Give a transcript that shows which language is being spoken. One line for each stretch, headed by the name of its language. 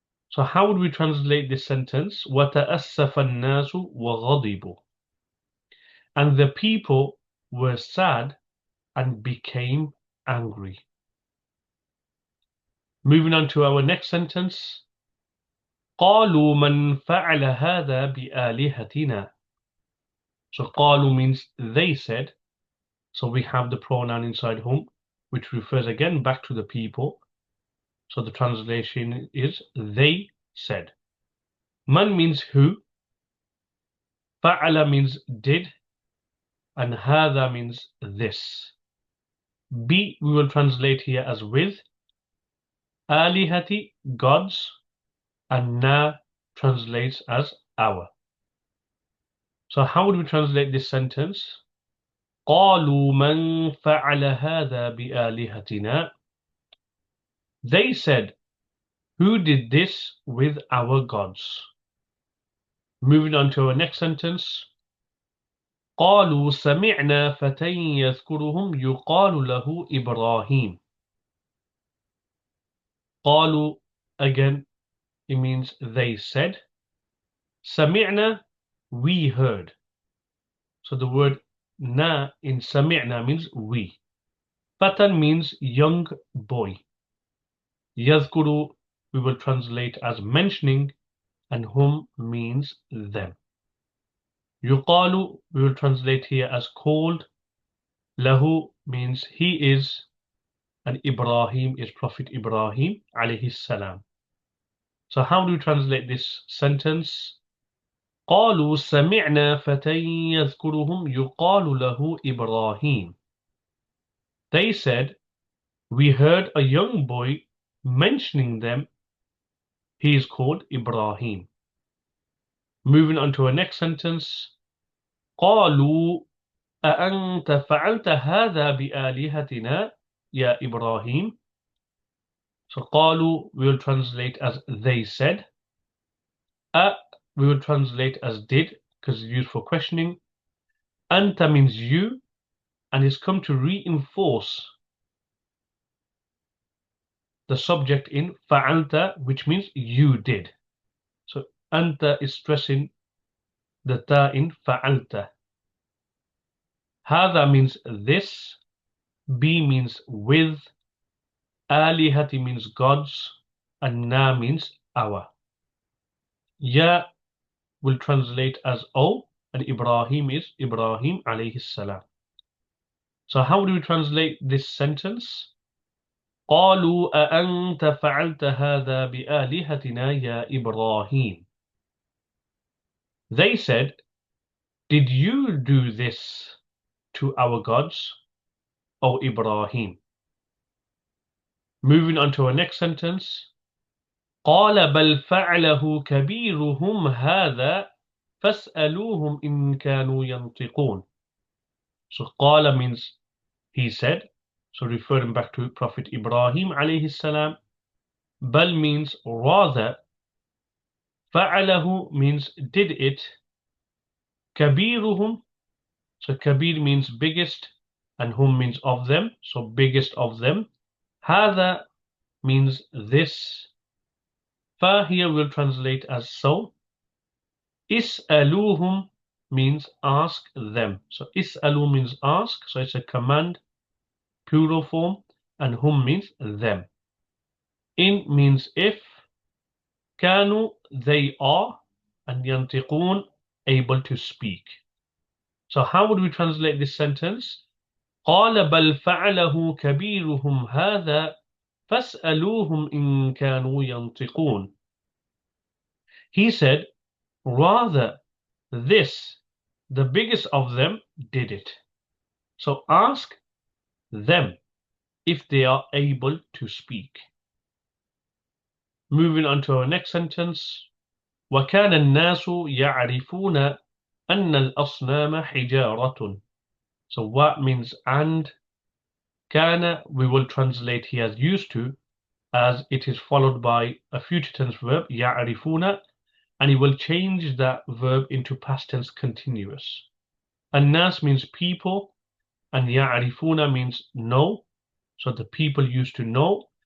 English: So how would we translate this sentence?
Arabic: وَتَأَسَّفَ النَّاسُ وَغَضِبُوا.
English: And the people were sad and became angry. Moving on to our next sentence.
Arabic: قالوا من فعل هذا بآلهتنا.
English: So قالوا means they said. So we have the pronoun inside whom, which refers again back to the people. So the translation is they said. Man means who. Fa'ala means did. And hada means this. Bi we will translate here as with. Alihati, gods. And na translates as our. So how would we translate this sentence?
Arabic: قالوا من فعل هذا بآلهتنا.
English: They said, who did this with our gods? Moving on to our next sentence.
Arabic: قالوا سمعنا فتى يذكرهم يقال له إبراهيم.
English: قالوا, again, it means they said. سمعنا, we heard. So the word na in سمعنا means we. Fatan means young boy. يذكر we will translate as mentioning, and hum means them. يقال we will translate here as called. Lahu means he is, and Ibrahim is Prophet Ibrahim alayhi salam. So how do we translate this sentence?
Arabic: قالوا سمعنا فتى يذكرهم يقال له إبراهيم.
English: They said, we heard a young boy mentioning them. He is called Ibrahim. Moving on to our next sentence.
Arabic: قالوا أأنت فعلت هذا بآلهتنا يا إبراهيم.
English: So قالوا we will translate as they said. We will translate as did, because it's used for questioning. Anta means you, and it's come to reinforce the subject in fa'alta, which means you did. So anta is stressing the ta in fa'alta. Hada means this. B means with. Alihati means gods. And na means our. Ya will translate as O, and Ibrahim is Ibrahim alayhi salam. So how do we translate this sentence?
Arabic: قالوا أأنت فعلت هذا بآلهتنا يا إبراهيم.
English: They said, did you do this to our gods, O Ibrahim? Moving on to our next sentence.
Arabic: قال بل فعله كبيرهم هذا فاسألوهم إن كانوا ينطقون.
English: So قال means he said, so referring back to Prophet Ibrahim alayhi salam. Bal means rather. Fa'alahu means did it. Kabiruhum, so kabir means biggest, and hum means of them, so biggest of them. Hada means this. Fa here will translate as so. Is'aluhum means ask them. So is'alu means ask, so it's a command, plural form, and hum means them. In means if. Kanu, they are, and yantiqun, able to speak. So how would we translate this sentence?
Arabic: قال بل فعله كبيرهم هذا فاسألوهم إن كانوا ينطقون.
English: He said, rather, this, the biggest of them, did it. So ask them if they are able to speak. Moving on to our next sentence.
Arabic: وكان الناس يعرفون أن الأصنام حجارة.
English: So what means and? Kana we will translate here as used to, as it is followed by a future tense verb, يعرفون, and it will change that verb into past tense continuous. An-nas means people, and يعرفون means know, so the people used to know.